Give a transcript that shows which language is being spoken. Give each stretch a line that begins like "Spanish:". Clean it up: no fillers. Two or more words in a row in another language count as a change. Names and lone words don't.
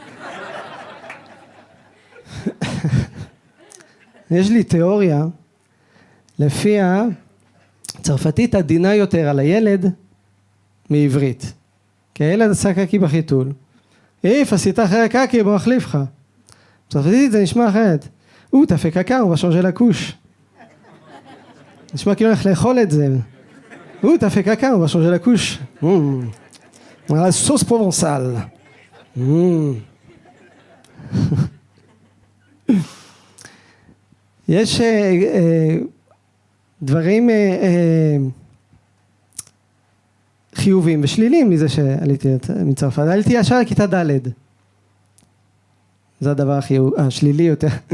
Hebrew: יש לי תיאוריה, לפיה צרפתית עדינה יותר על הילד מעברית. כי הילד עשה קקי בחיתול. עשית אחרי קקי, בוא מחליף לך. צרפתית זה נשמע אחרת.
French: t'as fait caca, on va changer la couche.
Hebrew: נשמע כאילו הולך לאכול את זה.
French: t'as fait caca, on va changer la couche. La sauce provençale.
Hebrew: יש דברים חיובים ושלילים מזה שעליתי מצרפת. עליתי ישר לכיתה ד'. זה הדבר השלילי יותר.